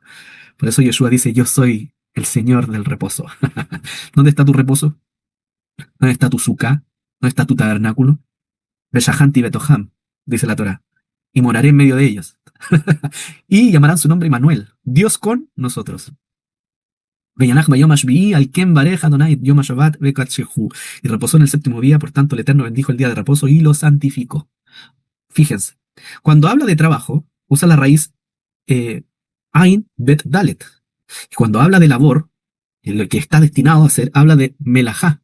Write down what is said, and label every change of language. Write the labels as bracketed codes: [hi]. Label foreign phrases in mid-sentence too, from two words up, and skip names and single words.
[es] Por eso Yeshua dice, yo soy el Señor del reposo. ¿Dónde está tu reposo? ¿Dónde está tu suká? ¿Dónde está tu tabernáculo? [he] ושכנתי בתוכם, [es] dice la Torá, y moraré en medio de ellos. Y llamarán su nombre Manuel, Dios con nosotros. [he] וינח ביום השביעי, על כן ברך אדוני יום השבת ויקדשהו. [es] Y reposó en el séptimo día, por tanto el Eterno bendijo el día de reposo y lo santificó. Fíjense, cuando habla de trabajo, usa la raíz [he] עין בית דלת. [es] Y cuando habla de labor, en lo que está destinado a hacer, habla de melajá.